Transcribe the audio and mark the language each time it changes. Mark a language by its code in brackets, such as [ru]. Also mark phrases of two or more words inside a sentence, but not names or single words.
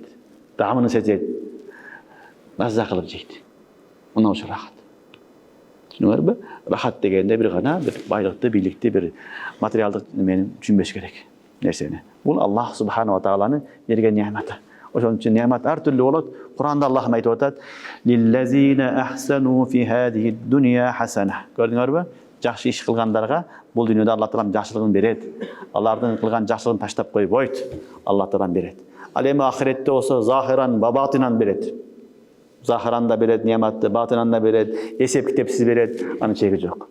[ky] Даамын сезет. Маза кылып жейт. Мына ошо рахат. Түшүнүңөрбү? Рахат дегенде бир гана бир байлыкты, бийликти, бир материалдык менен түшүнбөш керек нерсени. Бул [ar] الله سبحانه وتعالى [ky] берген неаматы. Ошон үчүн неамат ар түрлүү болот. Куранда Аллах айтып атат: [ar] "للذين أحسنوا في هذه الدنيا حسنة." [ky] Көрдүңөрбү? Жакшы иш кылгандарга бул дүйнөдө Алла Таалам жакшылыгын берет. Алардын кылган жакшылыгын таштап койбойт. Алла Таалам берет. Ал эми ахиретте болсо [ar] ظاهرا وباطنا [ky] берет. Захиран да берет, неаматты батинан да берет, эсеп китепсиз берет, анын чеги жок.